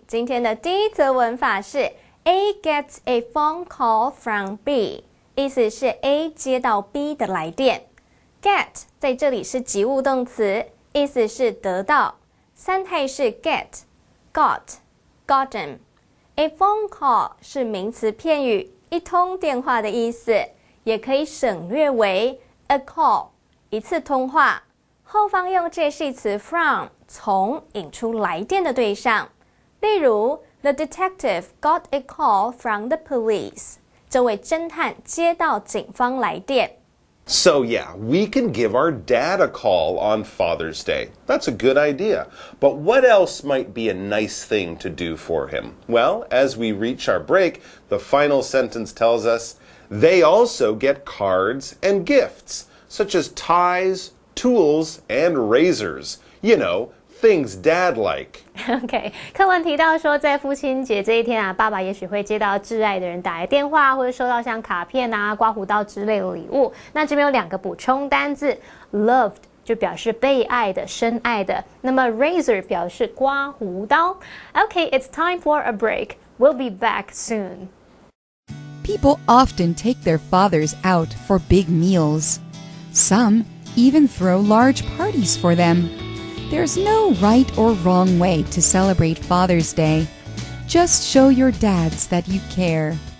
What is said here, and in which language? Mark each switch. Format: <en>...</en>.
<zh>今天的第一则文法是</zh> <en>A gets a phone call from B。</en> <zh>意思是 A 接到 B 的来电。Get 在这里是及物动词，意思是得到。三态是 get、got、gotten。A phone call 是名词片语，一通电话的意思，也可以省略为 a call， 一次通话。后方用介系词 from 从引出来电的对象。例如</zh> <en>The detective got a call from the police。</en> <zh>这位侦探接到警方来电。</zh> <en>So yeah, we can give our dad a call on Father's Day. That's a good idea. But what else might be a nice thing to do for him? Well, as we reach our break, the final sentence tells us, they also get cards and gifts, such as ties, tools, and razors. You know, things dad like.</en> <zh>OK， 课文提到说，在父亲节这一天啊，爸爸也许会接到挚爱的人打来电话，或者收到像卡片啊、刮胡刀之类的礼物。那这边有2个补充单字 ，loved 就表示被爱的、深爱的，那么 razor 表示刮胡刀。</zh> <en>OK，it's time for a break. We'll be back soon. People often take their fathers out for big meals. Some even throw large parties for them. There's no right or wrong way to celebrate Father's Day. Just show your dads that you care.</en>